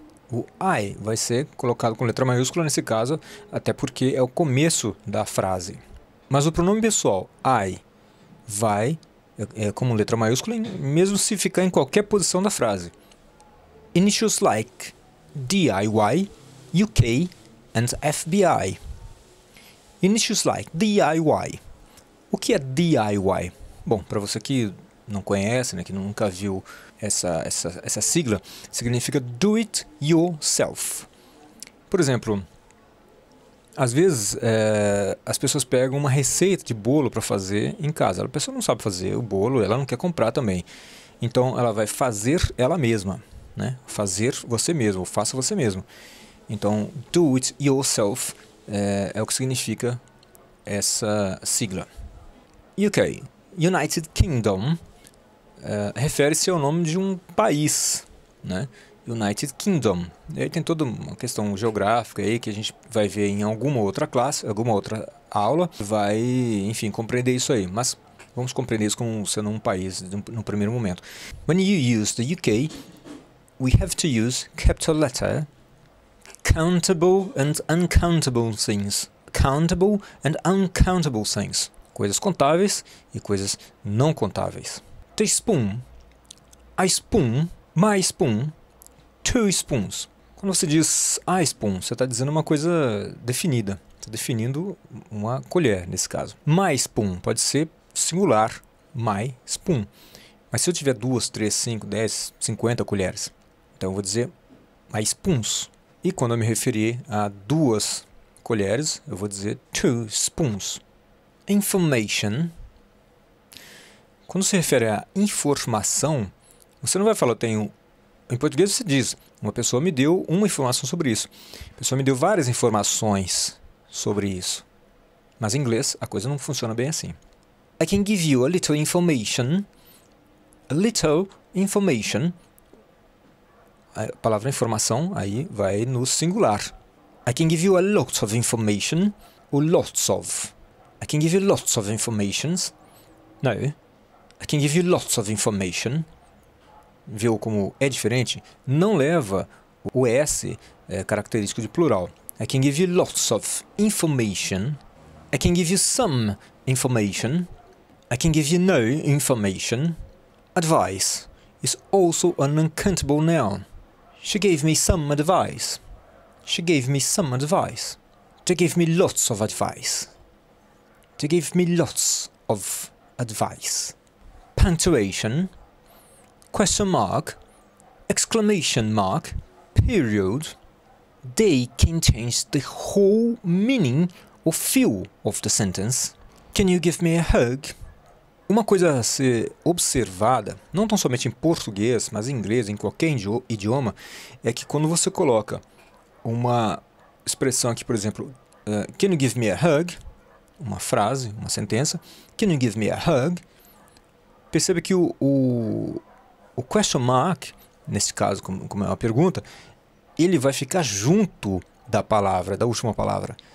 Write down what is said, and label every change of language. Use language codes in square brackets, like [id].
[pt] O I vai ser colocado com letra maiúscula nesse caso, até porque é o começo da frase. Mas o pronome pessoal I vai como letra maiúscula, mesmo se ficar em qualquer posição da frase. [en] Initials like DIY, UK and FBI. Initials like DIY. [pt] O que é DIY? Bom, para você que não conhece, né, que nunca viu essa sigla, significa [en] Do It Yourself. [pt] Por exemplo, às vezes as pessoas pegam uma receita de bolo para fazer em casa. A pessoa não sabe fazer o bolo, ela não quer comprar também. Então ela vai fazer ela mesma, né? Fazer você mesmo, faça você mesmo. Então, [en] Do It Yourself [pt] é o que significa essa sigla. UK, United Kingdom, refere-se ao nome de um país, né? United Kingdom. E aí tem toda uma questão geográfica aí que a gente vai ver em alguma outra classe, alguma outra aula, vai, enfim, compreender isso aí. Mas vamos compreender isso como sendo um país no primeiro momento. [en] When you use the UK, we have to use capital letter, countable and uncountable things. Countable and uncountable things. [pt] Coisas contáveis e coisas não contáveis. [en] Teaspoon, a spoon, my spoon, two spoons. [pt] Quando você diz [en] a spoon, [pt] você está dizendo uma coisa definida. Está definindo uma colher, nesse caso. [en] My spoon [pt] pode ser singular, my spoon. Mas se eu tiver 2, 3, 5, 10, 50 colheres, então eu vou dizer [en] my spoons. [pt] E quando eu me referir a 2 colheres, eu vou dizer [en] two spoons. [pt] Information. Quando se refere a informação, você não vai falar, em português você diz, uma pessoa me deu uma informação sobre isso. A pessoa me deu várias informações sobre isso. Mas em inglês a coisa não funciona bem assim. [en] I can give you a little information. A little information. [pt] A palavra informação aí vai no singular. [en] I can give you a lot of information. [pt] Ou [en] lots of. I can give you lots of informations. No. I can give you lots of information. [pt] Viu como é diferente? Não leva o S característico de plural. [en] I can give you lots of information. I can give you some information. I can give you no information. Advice is also an uncountable noun. She gave me some advice. She gave me some advice. They gave me lots of advice. They gave me lots of advice. Punctuation, question mark, exclamation mark, period. They can change the whole meaning or feel of the sentence. Can you give me a hug? [pt] Uma coisa a ser observada, não tão somente em português, mas em inglês, em qualquer idioma, é que quando você coloca uma expressão aqui, por exemplo, [en] can you give me a hug? [pt] Uma frase, uma sentença. [en] Can you give me a hug? [pt] Perceba que o question mark, nesse caso, como é uma pergunta, ele vai ficar junto da palavra, da última palavra.